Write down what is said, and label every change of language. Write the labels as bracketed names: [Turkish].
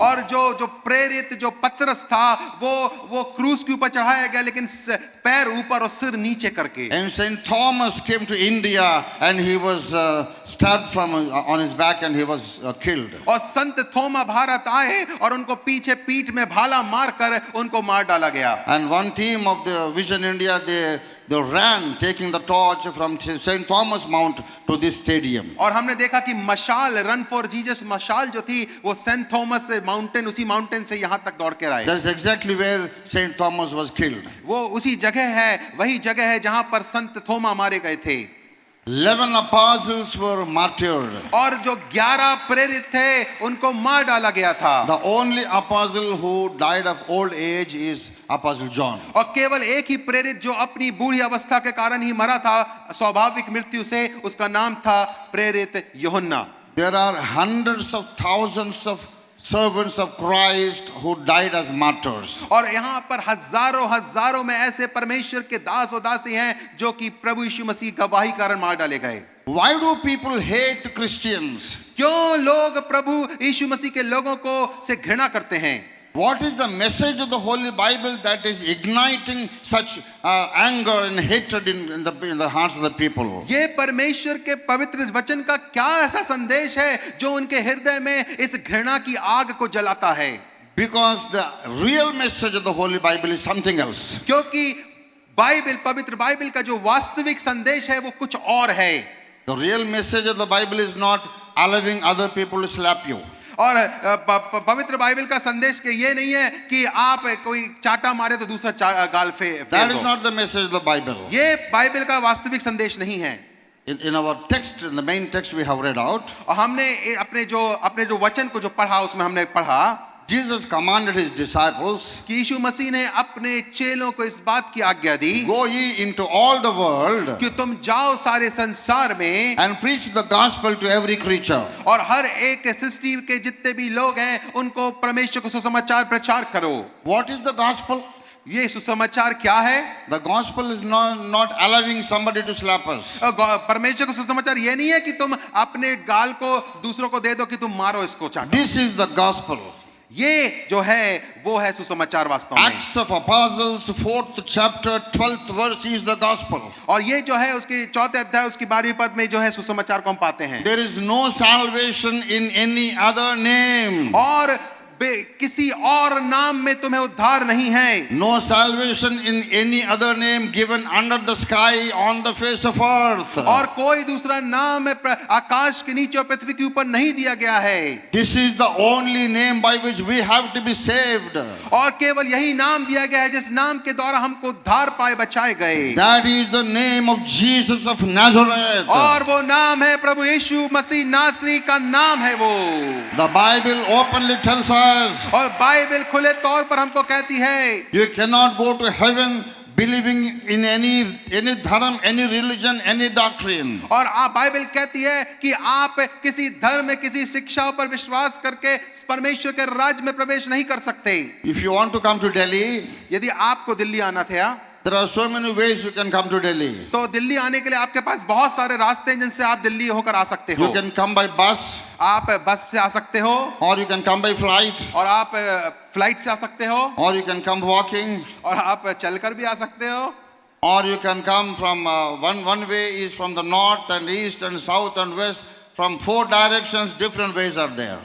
[Hindi] और जो प्रेरित जो पतरस था वो क्रूस के ऊपर चढ़ाया गया लेकिन पैर ऊपर और सिर नीचे करके। [English] And Saint Thomas came to India and he was stabbed from on his back and he was killed. [Hindi] और संत थोमा भारत आए और उनको पीछे पीठ में भाला मारकर उनको मार डाला गया। [English] And one team of the Vision India they ran taking the torch from Saint Thomas Mount to this stadium. [Hindi] और हमने देखा कि मशाल [English] run for Jesus [Hindi] मशाल जो थी वो सेंट थॉमस माउंटेन उसी माउंटेन से यहाँ तक दौड़ कर आए। [English] That's exactly where Saint Thomas was killed. [Hindi] वो उसी जगह है, वही जगह है जहाँ पर संत थोमा मारे गए थे। [English] 11 apostles were martyred. [Hindi] और जो 11 प्रेरित थे उनको मार डाला गया था। [English] The only apostle who died of old age is Apostle John. [Hindi] और केवल एक ही प्रेरित जो अपनी बूढ़ी अवस्था के कारण ही मरा था स्वाभाविक मृत्यु से, उसका नाम था प्रेरित यूहन्ना। [English] There are hundreds of thousands of servants of Christ who died as martyrs. [Hindi] और यहाँ पर हजारों में ऐसे परमेश्वर के दास और दासी हैं जो कि प्रभु यीशु मसीह गवाही कारण मार डाले गए। [English] Why do people hate Christians? [Hindi] क्यों लोग प्रभु यीशु मसीह के लोगों को से घृणा करते हैं? [English] What is the message of the Holy Bible that is igniting such anger and hatred in the hearts of the people? [Hindi] ये परमेश्वर के पवित्र वचन का क्या ऐसा संदेश है जो उनके हृदय में इस घृणा की आग को जलाता है? [English] Because the real message of the Holy Bible is something else. [Hindi] क्योंकि बाइबल, पवित्र बाइबल का जो वास्तविक संदेश है वो कुछ और है. [English] The real message of the Bible is not allowing other people to slap you. [Hindi] और पवित्र बाइबल का संदेश के ये नहीं है कि आप कोई चाटा मारे तो दूसरा गाल फेर [English] That is [Hindi] दो. [English] not the message of the Bible. [Hindi] ये बाइबल का वास्तविक संदेश नहीं है. [English] In our text, in the main text we have read out, [Hindi] और हमने अपने जो वचन को जो पढ़ा उसमें हमने पढ़ा [English] Jesus commanded his disciples, [Hindi] कि यीशु मसीह ने अपने चेलों को इस बात की आज्ञा दी [English] go ye into all the world [Hindi] कि तुम जाओ सारे संसार में [English] and preach the gospel to every creature. [Hindi] और हर एक सृष्टि के जितने भी लोग हैं उनको परमेश्वर को सुसमाचार प्रचार करो. [English] What is the gospel? [Hindi] ये सुसमाचार क्या है? [English] The gospel is not allowing somebody to slap us. [Hindi] परमेश्वर को सुसमाचार ये नहीं है कि तुम अपने गाल को दूसरों को दे दो कि तुम मारो इसको चाटो. [English] This is the gospel. [Hindi] ये जो है वो है सुसमाचार वास्तव में. [English] Acts of Apostles, 4th chapter, 12th verse is the gospel. [Hindi] और ये जो है उसके 4th अध्याय उसकी 12वीं पद में जो है सुसमाचार को हम पाते हैं. [English] There is no salvation in any other name. [Hindi] और किसी और नाम में तुम्हें उद्धार नहीं है. [English] No salvation in any other name given under the sky on the face of earth. [Hindi] और कोई दूसरा नाम आकाश के नीचे और पृथ्वी के ऊपर नहीं दिया गया है. [English] This is the only name by which we have to be saved. [Hindi] और केवल यही नाम दिया गया है जिस नाम के द्वारा हमको उद्धार पाए बचाए गए. [English] That is the name of Jesus of Nazareth. [Hindi] और वो नाम है प्रभु यीशु मसीह नासरी का नाम है वो. [English] The Bible openly tells us, [Hindi] और बाइबल खुले तौर पर हमको कहती है [English] you cannot go to heaven believing in any dharma, any religion, any doctrine. [Hindi] और आप बाइबल कहती है कि आप किसी धर्म में किसी शिक्षा पर विश्वास करके परमेश्वर के राज्य में प्रवेश नहीं कर सकते. [English] If you want to come to Delhi, [Hindi] यदि आपको दिल्ली आना था [English] there are so many ways you can come to Delhi. [Hindi] तो दिल्ली आने के लिए आपके पास बहुत सारे रास्ते हैं जिनसे आप दिल्ली होकर आ सकते हो. [English] You can come by bus, [Hindi] आप बस से आ सकते हो [English] or you can come by flight, [Hindi] और आप फ्लाइट से आ सकते हो [English] or you can come walking, [Hindi] और आप चलकर भी आ सकते हो. [English] or you can come from one way is from the north and east and south and west. From 4 directions, different ways are there.